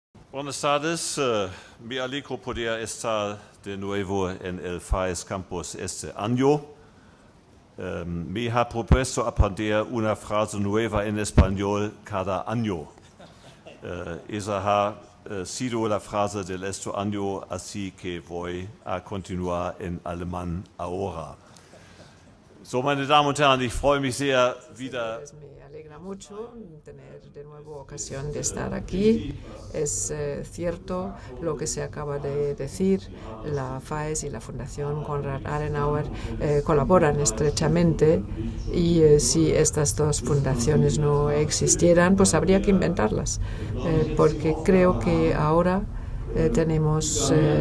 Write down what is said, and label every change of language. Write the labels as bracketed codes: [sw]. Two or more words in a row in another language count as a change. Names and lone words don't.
[es] Buenas tardes, me alegro poder estar de nuevo en el FAES Campus este año. Me ha propuesto aprender una frase nueva en español cada año. Esa ha sido la frase del este año, así que voy a continuar en alemán ahora. [de] So, meine Damen und Herren, ich freue mich sehr, wieder. [es] Me alegra mucho tener de nuevo ocasión de estar aquí. Es cierto lo que se acaba de decir. La FAES y la Fundación Konrad Adenauer colaboran estrechamente y si estas dos fundaciones no existieran, pues habría que inventarlas, porque creo que ahora tenemos